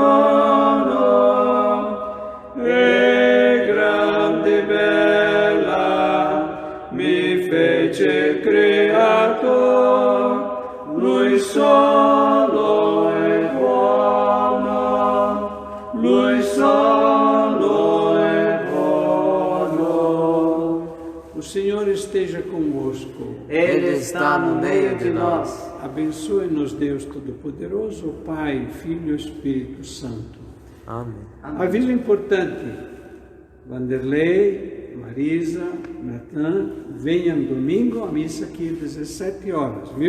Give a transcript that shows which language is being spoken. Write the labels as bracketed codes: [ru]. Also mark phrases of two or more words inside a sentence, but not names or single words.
[it] trono, e grande e bella mi fece Creator, Lui solo è buono, Lui solo è buono. [pt] O Senhor esteja convosco. Ele está no meio de nós. Abençoe-nos, Deus Todo-Poderoso, o Pai, Filho e Espírito Santo. Amém. Aviso importante: Vanderlei, Marisa, Natan, venham domingo à missa aqui às 17 horas, viu?